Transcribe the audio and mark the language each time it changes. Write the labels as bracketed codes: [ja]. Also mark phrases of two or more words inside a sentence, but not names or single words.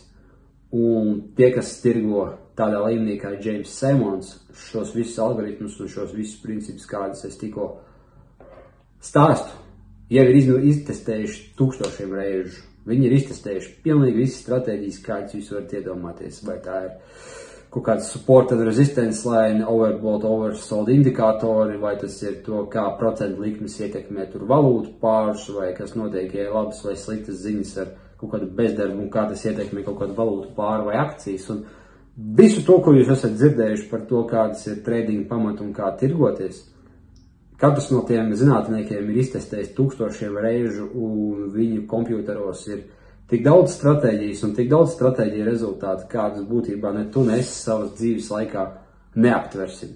[lv] Un tie, kas tirgo tādā līmenī kā James Simons, šos visus algoritmus un šos visus principus, kādus es tikko stāstu, jau ir iztestējuši tūkstošiem reižu. Viņi ir iztestējuši pilnīgi visas stratēģijas, kādas jūs varat iedomāties. Vai tā ir kaut kāds [en] support and resistance line, overbought, oversold [lv] indikātori, vai tas ir to, kā procentu likmes ietekmē tur valūtu pārus, vai kas notiek, ja ir labas vai sliktas ziņas ar kaut kādu bezdarbu un kā tas ietekmē kaut kādu valūtu pāru vai akcijas. Un visu to, ko jūs esat dzirdējuši par to, kādas ir trading pamatu un kā tirgoties, katrs no tiem zinātniekiem ir iztestējis tūkstošiem reižu, un viņu kompjuteros ir tik daudz stratēģijas un tik daudz stratēģiju rezultātu, kādas būtībā ne tu, ne es savas dzīves laikā neaptversim.